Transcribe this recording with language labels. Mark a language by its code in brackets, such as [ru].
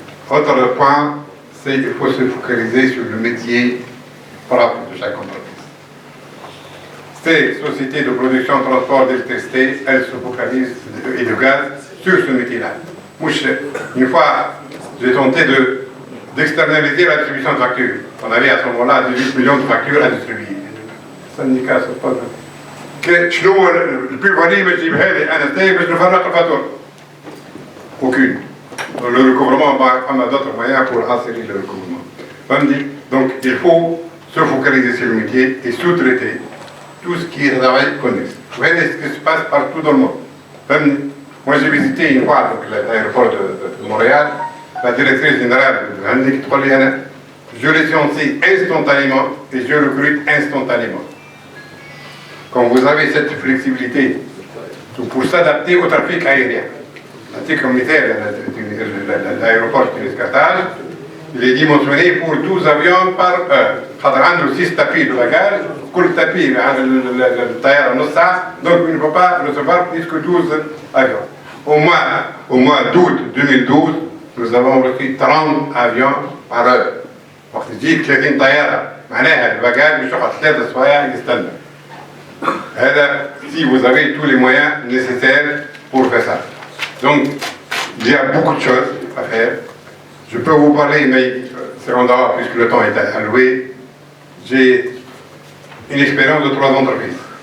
[fr] Autre point, c'est qu'il faut se focaliser sur le métier propre de chaque entreprise. Ces sociétés de production, transport d'électricité, elles se focalisent, et de gaz, sur ce métier-là. Une fois, j'ai tenté d'externaliser la distribution de factures. On avait à ce moment-là 18 millions de factures à distribuer. Le syndicat, c'est pas [ar] شنو البلواني باش نجيب هذه انا ثاني باش نفرق الفاتوره. [fr] Aucune. Le recouvrement, on a d'autres moyens pour assurer le recouvrement. Donc il faut se focaliser sur le métier et sous-traiter tout ce qui est travail connexe. Vous voyez ce qui se passe partout dans le monde. Moi j'ai visité une fois l'aéroport de Montréal, la directrice générale de Handik Troliana, je licencie instantanément et je recrute instantanément. Quand vous avez cette flexibilité pour s'adapter au trafic aérien, l'article communautaire de l'aéroport de Carthage, il est dimensionné pour 12 avions par heure. Il y a 6 tapis de bagages, [ar] كل [fr] tapis le tailleur en ça, donc il ne peut pas recevoir plus que 12 avions. Au mois d'août 2012, nous avons reçu 30 avions par heure. [ar] وقت تجيب 30 طيارة معناها الباجاج مش يقعد 3 سوايع يستنى. هذا [fr] si vous avez tous les moyens nécessaires pour faire ça. Donc, il y a beaucoup de choses à faire. Je peux vous parler, mais secondairement, puisque le temps est alloué, j'ai une expérience de 3 entreprises.